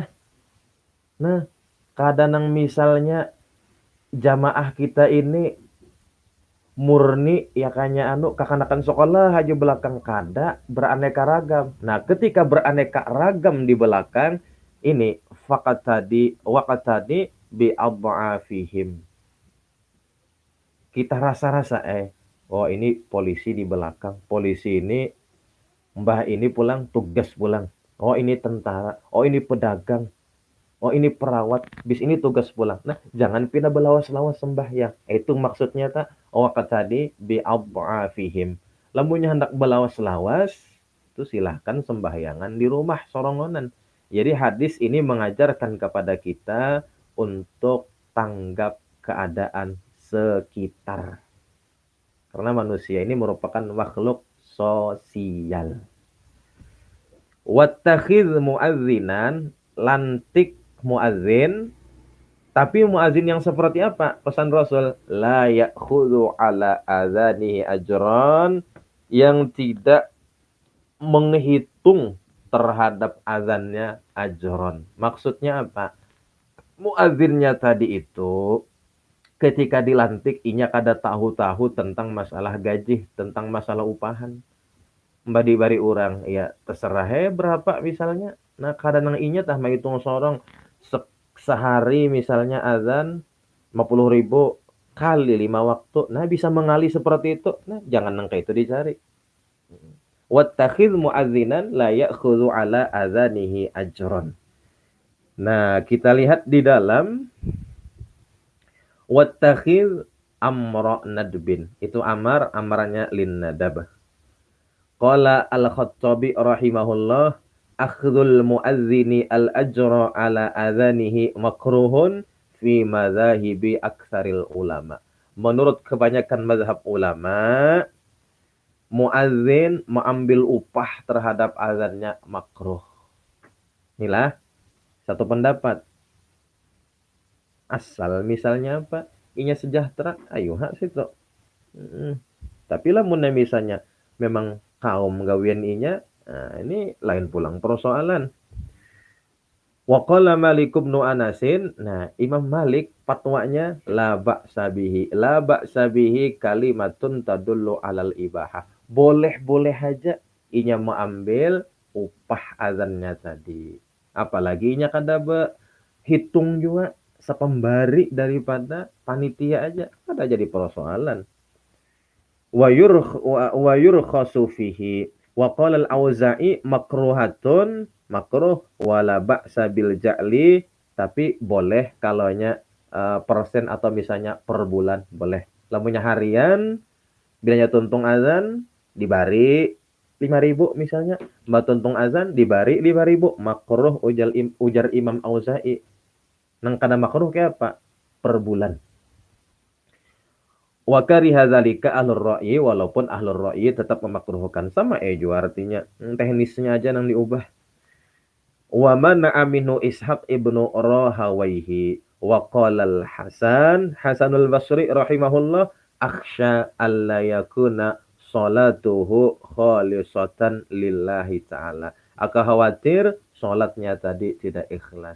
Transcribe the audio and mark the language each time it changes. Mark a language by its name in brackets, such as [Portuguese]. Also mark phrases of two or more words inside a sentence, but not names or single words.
[Banjar] Nah, kadang misalnya jamaah kita ini murni ya kanya kakanakan sekolah aja belakang, kada beraneka ragam. [Indonesian] Nah, ketika beraneka ragam di belakang ini [Arabic] واقتد بأضعفهم. [Indonesian] Kita rasa-rasa oh ini polisi di belakang. Polisi ini Mbah ini pulang, tugas pulang. Oh ini tentara, oh ini pedagang, oh ini perawat, bis ini tugas pulang. [Banjar] Nah, jangan pindah belawas-lawas sembahyang. [Indonesian] Itu maksudnya tak? Oh tadi bi'adha'afihim. [Banjar] Lamunnya hendak belawas-lawas, itu silahkan sembahyangan di rumah sorongonan. [Indonesian] Jadi hadis ini mengajarkan kepada kita untuk tanggap keadaan sekitar. Karena manusia ini merupakan makhluk sosial. [Arabic] واتخذ مؤذنا, [Indonesian] lantik muazzin, tapi muazzin yang seperti apa? Pesan Rasul, [Arabic] لا يأخذ على أذانه أجرا, [Indonesian] yang tidak menghitung terhadap azannya ajron. [Banjar] Maksudnya apa? Muazzinnya tadi itu ketika dilantik inya kada tahu-tahu tentang masalah gaji, tentang masalah upahan. Mbak dibari orang, ya terserah berapa misalnya. Nah kadang inya tah menghitung sorong sehari misalnya azan 50.000 kali 5 waktu. Nah bisa mengali seperti itu. Nah jangan nangka itu dicari. [Arabic] واتخذ مؤذنا لا يأخذ على أذانه أجرا. [Indonesian] Nah, kita lihat di dalam [Arabic] واتخذ أمر ندب. [Indonesian] Itu amar, amarannya [Arabic] للندب. قال الخطابي رحمه الله، أخذ المؤذن الأجر على أذانه مكروه في مذاهب أكثر العلماء. [Indonesian] Menurut kebanyakan mazhab ulama, muazzin mengambil upah terhadap azannya makruh. Inilah satu pendapat. Asal misalnya apa? [Banjar] Inya sejahtera, ayo hak situ. Tapi lah mun misalnya memang kaum gawian inya, nah ini lain pulang persoalan. [Arabic] وقال مالك بن أنس, [Indonesian] nah Imam Malik fatwanya [Arabic] لا بأس به. لا بأس به كلمة تدل على الإباحة. [Banjar] Boleh-boleh aja inya mengambil upah azannya tadi. Apalagi inya kada hitung juga sepembari daripada panitia aja. Kada jadi persoalan. [Arabic] ويرخص فيه. وقال الأوزاعي مكروهة، مكروه ولا بأس بالجعل, [Indonesian] tapi boleh kalaunya persen atau misalnya per bulan boleh. [Banjar] Lamunnya harian bilanya tuntung azan dibari 5.000 misalnya, mbak tuntung azan dibari 5.000, makruh ujar Imam Auza'i. Nang kada makruh kayak apa? [Indonesian] Per bulan. [Arabic] وكره ذلك أهل الرأي, [Indonesian] walaupun ahlur ra'yi tetap memakruhkan. Sama juga artinya. [Banjar] Teknisnya aja nang diubah. [Arabic] ومنع منه إسحاق ابن راهويه وقال الحسن، حسن البصري رحمه الله، أخشى ألا تكون صلاته خالصة لله تعالى. [Indonesian] Aku khawatir salatnya tadi tidak ikhlas.